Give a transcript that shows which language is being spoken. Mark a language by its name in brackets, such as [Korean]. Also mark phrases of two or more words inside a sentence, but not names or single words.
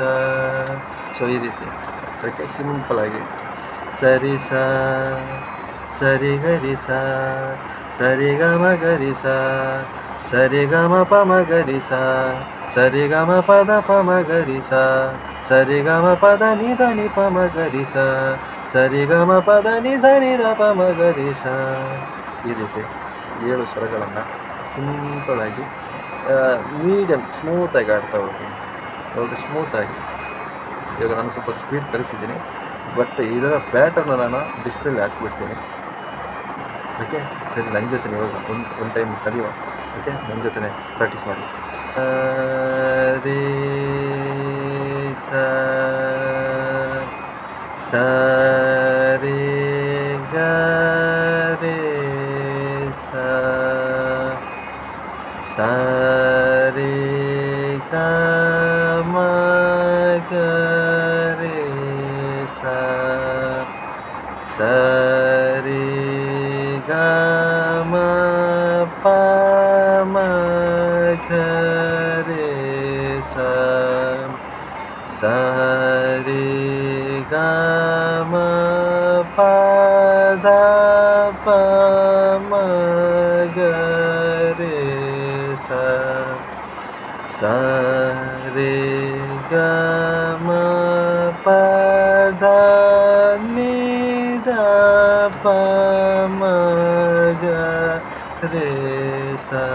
[Kannada] ಸೊ ಈ ರೀತಿ ಓಕೆ, ಸಿಂಪಲಾಗಿ ಸರಿ ಸರಿ ಗ ರಿ ಸರಿ ಗ ಮ ಗ ರಿ ಸರಿ ಗ ಮ ಪ ಮ ಗ ರಿ ಸರಿ ಗ ಮ ಪ ದ ಪ ಮ ಗ ರಿ ಸರಿ ಗ ಮ ಪ ದ ni ಪ ಮ ಗ ರಿ ಸರಿ ಗ ಮ ಪ ದ ni ದ ಪ ಮ ಗ ರಿ ಈ ರೀತಿ 7 ಸ್ವರಗಳನ್ನು ಸಿಂಪಲಾಗಿ ಮೀಡಿಯಮ್ ಸ್ಮೂತಾಗಿ ಆಡ್ತಾ ಹೋಗಿ ಸ್ಮೂತಾಗಿ. ಇವಾಗ ನಾನು ಸ್ವಲ್ಪ ಸ್ಪೀಡ್ ಕಲಿಸಿದ್ದೀನಿ, ಬಟ್ ಇದರ ಪ್ಯಾಟರ್ನ ನಾನು ಡಿಸ್ಪ್ಲೇಲಿ ಹಾಕ್ಬಿಡ್ತೀನಿ. ಓಕೆ, ಸರಿ, ನನ್ನ ಜೊತೆ ಇವಾಗ ಒಂದು ಟೈಮ್ ಕಲಿಯುವ. ಓಕೆ, ನನ್ನ ಜೊತೆ ಪ್ರಾಕ್ಟೀಸ್ ಮಾಡಿ. ರಿ ಗ ರೆ ಸ ರಿ ಗ ಮ ಗ ರೆ ಸ ರಿ ಗ ಮ ಪ ಮ ಗ ರೆ ಸ ರಿ ಗ ಮ ಪ ದ ಪ ಮ ಗ ರೆ ಸ ರಿ ಗ ಮ ಪ ಧ ni ದ ಪ ಮ ಗ ರೆ ಸ